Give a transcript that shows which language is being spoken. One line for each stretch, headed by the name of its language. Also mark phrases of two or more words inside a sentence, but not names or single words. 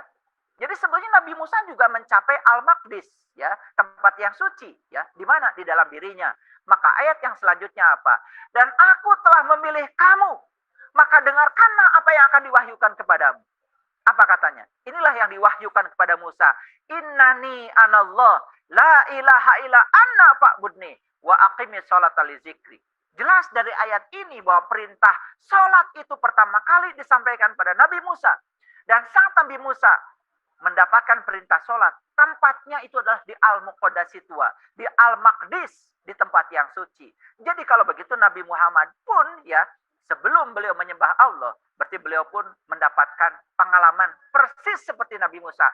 Indonesian: Jadi sebenarnya Nabi Musa juga mencapai Al-Maqdis, ya, tempat yang suci, ya. Di mana? Di dalam dirinya. Maka ayat yang selanjutnya apa? Dan aku telah memilih kamu, maka dengarkanlah apa yang akan diwahyukan kepadamu. Apa katanya? Inilah yang diwahyukan kepada Musa.
Arabic: إنني أنا الله لا إله إلا أنا فاعبدني وأقم الصلاة لذكري.
Indonesian: Jelas dari ayat ini bahwa perintah sholat itu pertama kali disampaikan pada Nabi Musa. Dan saat Nabi Musa mendapatkan perintah sholat, tempatnya itu adalah di Al-Muqaddasi Tua, di Al-Maqdis, di tempat yang suci. Jadi kalau begitu Nabi Muhammad pun, ya, sebelum beliau menyembah Allah, berarti beliau pun mendapatkan pengalaman persis seperti Nabi Musa.